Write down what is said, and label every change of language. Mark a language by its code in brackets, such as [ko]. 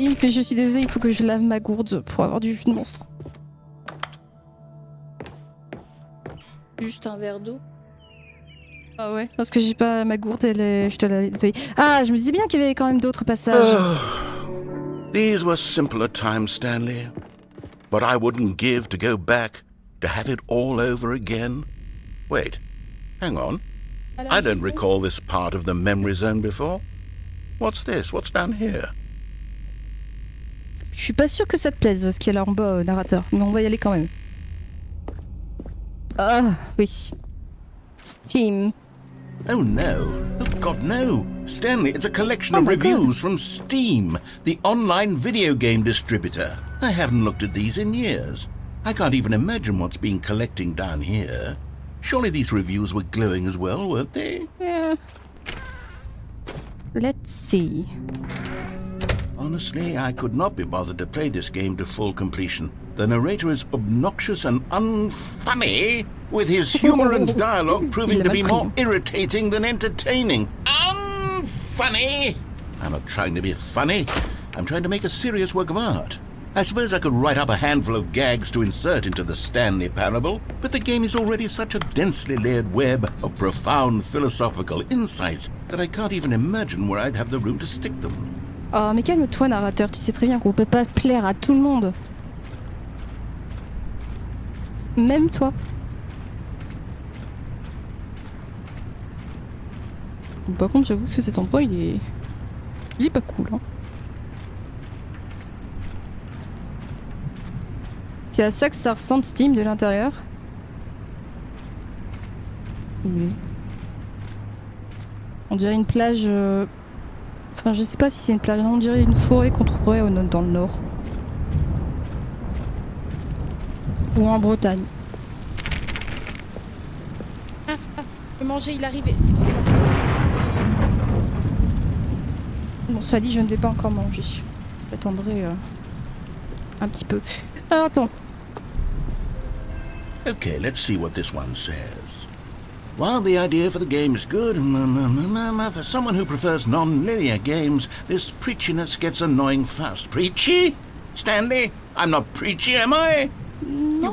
[fr] Je suis désolée, il faut que je lave ma gourde pour avoir du jus de monstre. Juste un verre d'eau. Ah ouais, parce que j'ai pas ma gourde, je te l'ai nettoyée. Ah, je me disais bien qu'il y avait quand même d'autres passages. [en] These were simpler times, Stanley. But I wouldn't give to go back, to have it all over again. Wait, hang on. I don't recall this part of the memory zone before. What's this? What's down here? [fr] Je suis pas sûre que ça te plaise ce qu'il y a là en bas, narrateur, mais on va y aller quand même. Ah, oui. Steam. [en] Oh no. Oh God, no. Stanley, it's a collection Oh of my reviews from Steam, the online video game distributor. I haven't looked at these in years. I can't even imagine what's been collecting down here. Surely these reviews were glowing as well, weren't they? Yeah. Let's see. Honestly, I could not be bothered to play this game to full completion. The narrator is obnoxious and unfunny, with his humor and dialogue proving to be more irritating than entertaining. Unfunny! I'm not trying to be funny. I'm trying to make a serious work of art. I suppose I could write up a handful of gags to insert into the Stanley parable, but the game is already such a densely layered web of profound philosophical insights that I can't even imagine where I'd have the room to stick them. [fr] Oh, mais calme-toi, narrateur, tu sais très bien qu'on peut pas plaire à tout le monde. Même toi. Par contre, j'avoue que cet endroit, il est pas cool, hein. C'est à ça que ça ressemble Steam de l'intérieur. On dirait une plage... Enfin, je sais pas si c'est une plage, on dirait une forêt qu'on trouverait dans le nord. Ou en Bretagne. Je vais manger, il arrive. Bon, soit dit, je ne vais pas encore manger. J'attendrai un petit peu. Alors, attends. [en] Okay, let's see what this one says. While the idea for the game is good, for someone who prefers non-linear games, this preachiness gets annoying fast. Preachy? Stanley? I'm not preachy, am I? No.